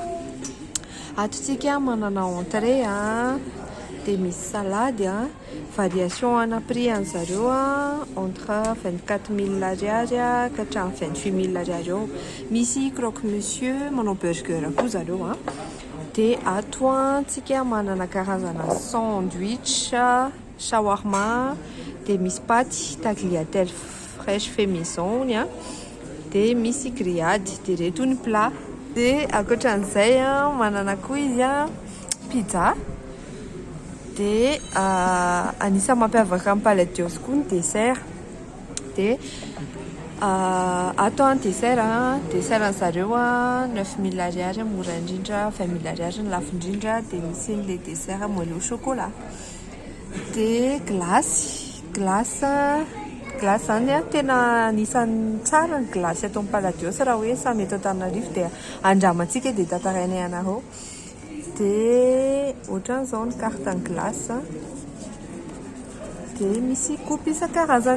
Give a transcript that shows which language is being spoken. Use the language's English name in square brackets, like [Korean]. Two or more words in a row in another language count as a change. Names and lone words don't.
[Malagasy] Atontsika manana entrée dia misy salady variation ana prix an'zareo entre 24 000 ariary ka hatramin'ny 28 000 ariary eo. Misy [French] croque monsieur [Malagasy] manao burger koa zareo dia ato antsika manana karazana sandwich, shawarma, dia misy paty [French] tagliatelle fraîche fait maison [Malagasy] dia misy grillade dia reto ny plat. Dia ankoatran'izay manana koa izy pizza dia anisan'ny mampiavaka amin'ny Palacios koa ny dessert dia ato dessert an'zareo 9 000 ariary mora indrindra, 20 000 ariary ny lafo indrindra dia misy le [French] dessert moelleux au chocolat [Malagasy] dia glace zany tena anisan'ny tsara ny glace ato amin'ny Palacios raha hoe samy eto Antananarivo dia andramantsika dia tantarainay anareo. Dia ohatran'izao ny carte ny glace dia misy coupe isan-karazany.